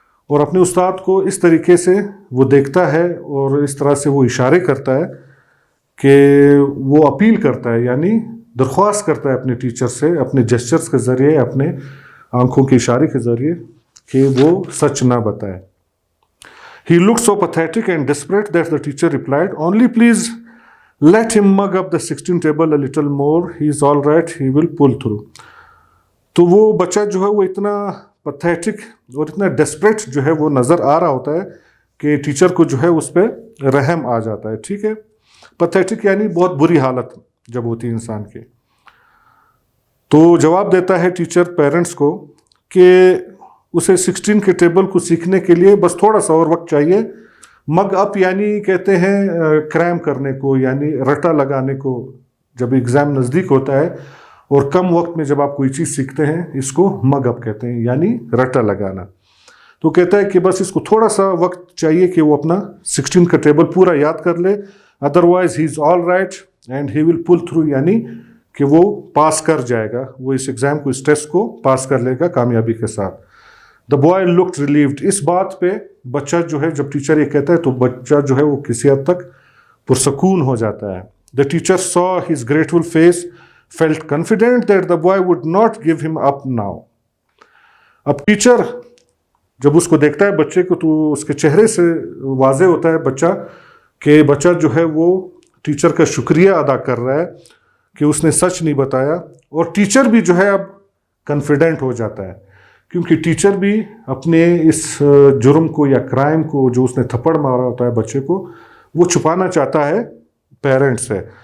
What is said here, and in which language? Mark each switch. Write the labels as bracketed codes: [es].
[ur] اور اپنے استاد کو اس طریقے سے وہ دیکھتا ہے اور اس طرح سے وہ اشارے کرتا ہے کہ وہ اپیل کرتا ہے, یعنی درخواست کرتا ہے اپنے ٹیچر سے اپنے جیسچرز کے ذریعے, اپنے آنکھوں کے اشارے کے ذریعے کہ وہ سچ نہ بتائے. [en] He looked so pathetic and desperate that the teacher replied, only please let him mug up the 16 table a little more. He is all right. He will pull through. [ur] تو وہ بچہ جو ہے وہ اتنا پیتھیٹک اور اتنا ڈیسپریٹ جو ہے وہ نظر آ رہا ہوتا ہے کہ ٹیچر کو جو ہے اس پہ رحم آ جاتا ہے. ٹھیک ہے, پیتھیٹک یعنی بہت بری حالت جب ہوتی ہے انسان کی. تو جواب دیتا ہے ٹیچر پیرنٹس کو کہ اسے 16 کے ٹیبل کو سیکھنے کے لیے بس تھوڑا سا اور وقت چاہیے. مگ اپ یعنی کہتے ہیں کریم کرنے کو, یعنی رٹا لگانے کو. جب ایگزام نزدیک ہوتا ہے اور کم وقت میں جب آپ کوئی چیز سیکھتے ہیں اس کو مگ اپ کہتے ہیں, یعنی رٹا لگانا. تو کہتا ہے کہ بس اس کو تھوڑا سا وقت چاہیے کہ وہ اپنا 16 کا ٹیبل پورا یاد کر لے. [en] otherwise he is all right and he will pull through, [ur] یعنی کہ وہ پاس کر جائے گا, وہ اس ایگزام کو, اس ٹیسٹ کو پاس کر لے گا کامیابی کے ساتھ. [en] The boy looked relieved. [ur] اس بات پہ بچہ جو ہے, جب ٹیچر یہ کہتا ہے تو بچہ جو ہے وہ کسی حد تک پرسکون ہو جاتا ہے. [en] The teacher saw his grateful face, felt confident that the boy would not give him up now. [ur] اب ٹیچر جب اس کو دیکھتا ہے بچے کو تو اس کے چہرے سے واضح ہوتا ہے بچہ کہ بچہ جو ہے وہ ٹیچر کا شکریہ ادا کر رہا ہے کہ اس نے سچ نہیں بتایا. اور ٹیچر بھی جو ہے اب کنفیڈنٹ ہو جاتا ہے کیونکہ ٹیچر بھی اپنے اس جرم کو یا کرائم کو جو اس نے تھپڑ مارا ہوتا ہے بچے کو, وہ چھپانا چاہتا ہے پیرنٹ سے.